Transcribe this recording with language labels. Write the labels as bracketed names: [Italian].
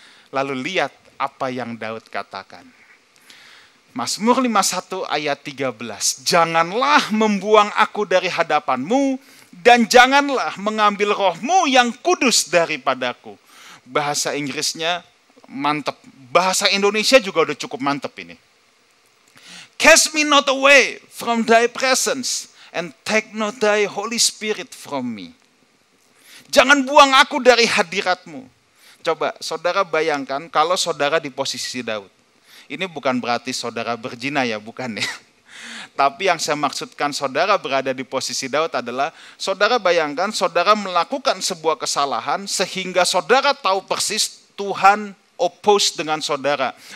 [Indonesian] Lalu lihat apa yang Daud katakan. Mazmur 51 ayat 13. Janganlah membuang aku dari hadapanmu, dan janganlah mengambil rohmu yang kudus daripadaku. Bahasa Inggrisnya mantep. Bahasa Indonesia juga udah cukup mantep ini. [English] Cast me not away from thy presence, and take not thy Holy Spirit from me. [Indonesian] Jangan buang aku dari hadiratmu. Coba saudara bayangkan kalau saudara di posisi Daud. Ini bukan berarti saudara berzina ya, bukan ya. Tapi yang saya maksudkan saudara berada di posisi Daud adalah, saudara bayangkan saudara melakukan sebuah kesalahan sehingga saudara tahu persis Tuhan oppose dengan saudara.